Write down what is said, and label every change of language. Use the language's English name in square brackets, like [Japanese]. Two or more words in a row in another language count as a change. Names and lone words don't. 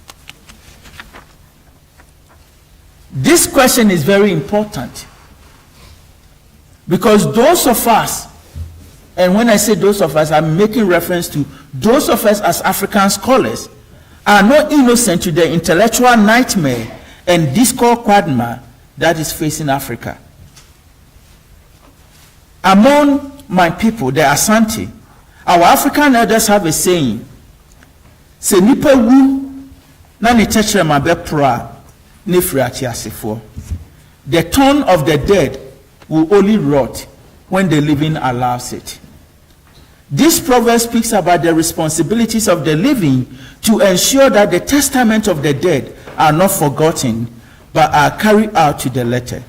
[English] This question is very important because those of us, and when I say those of us, I'm making reference to those of us as African scholars, are not innocent to the intellectual nightmare and discord quagmire that is facing Africa. Among my people, the Asante, our African elders have a saying, [Akan] "Se nipa wu na ne techere ma be pra ne firi atiasefo." [English] The tongue of the dead will only rot when the living allows it. This proverb speaks about the responsibilities of the living to ensure that the testament of the dead are not forgotten, but are carried out to the letter.